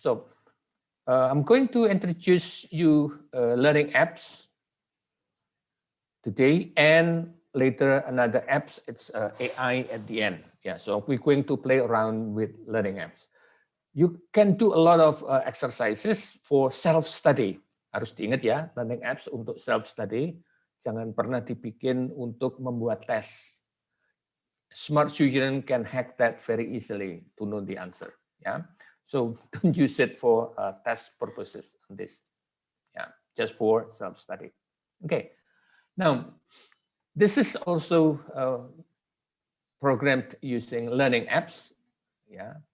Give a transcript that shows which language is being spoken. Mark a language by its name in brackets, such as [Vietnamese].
[English] So I'm going to introduce you learning apps today, and later another apps. It's AI at the end. Yeah. So we're going to play around with learning apps. You can do a lot of exercises for self-study. [Indonesian] Harus diingat ya, learning apps untuk self-study. Jangan pernah dibikin untuk membuat tes. [English] Smart student can hack that very easily to know the answer. Yeah. So don't use it for test purposes on this. Yeah. Just for self-study. Okay. Now, this is also programmed using learning apps. Yeah.